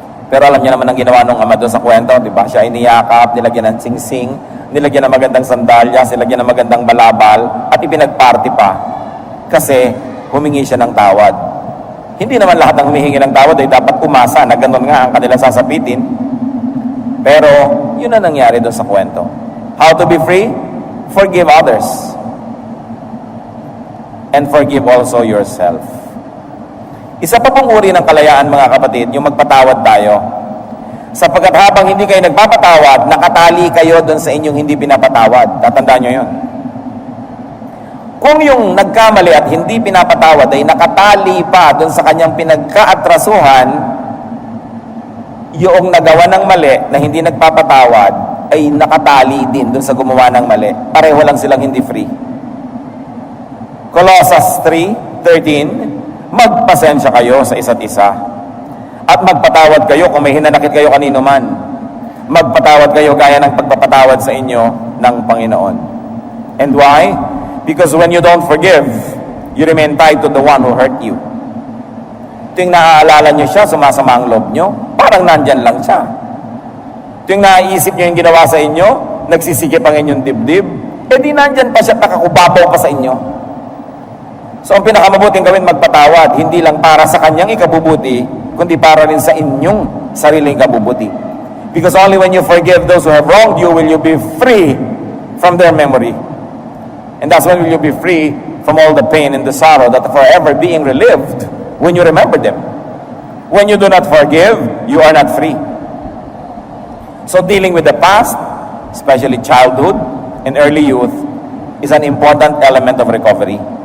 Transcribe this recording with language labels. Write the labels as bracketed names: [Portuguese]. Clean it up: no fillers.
[Filipino] Pero alam niyo naman ang ginawa ng ama doon sa kwento, di ba? Siya iniyakap, nilagyan ng singsing, nilagyan ng magandang sandalyas, nilagyan ng magandang balabal, at ipinagparty pa. Kasi humingi siya ng tawad. Hindi naman lahat ng humihingi ng tawad ay dapat umasa na ganun nga ang kanila sasapitin. Pero yun ang nangyari doon sa kwento. [English] How to be free? Forgive others. And forgive also yourself. [Filipino] Isa pa pong uri ng kalayaan, mga kapatid, yung magpatawad tayo. Sapagkat habang hindi kayo nagpapatawad, nakatali kayo doon sa inyong hindi pinapatawad. Tatandaan nyo yun. Kung yung nagkamali at hindi pinapatawad ay nakatali pa doon sa kanyang pinagkaatrasuhan, yung nagawa ng mali na hindi nagpapatawad ay nakatali din doon sa gumawa ng mali. Pareho lang silang hindi free. Colossus 3:13, magpasensya kayo sa isa't isa at magpatawad kayo kung may hinanakit kayo kanino man. Magpatawad kayo gaya ng pagpapatawad sa inyo ng Panginoon. [English] And why? Because when you don't forgive, you remain tied to the one who hurt you. [Filipino] Tuwing naaalala nyo siya, sumasama ang loob nyo, parang nandyan lang siya. Tuwing naiisip nyo yung ginawa sa inyo, nagsisikip ang inyong dibdib, di nandyan pa siya, nakakubabaw pa sa inyo. So ang pinakamabuting gawin, magpatawad, hindi lang para sa kanyang ikabubuti, kundi para rin sa inyong sariling ikabubuti. [English] Because only when you forgive those who have wronged you, will you be free from their memory. And that's when will you be free from all the pain and the sorrow that are forever being relived when you remember them. When you do not forgive, you are not free. So dealing with the past, especially childhood and early youth, is an important element of recovery.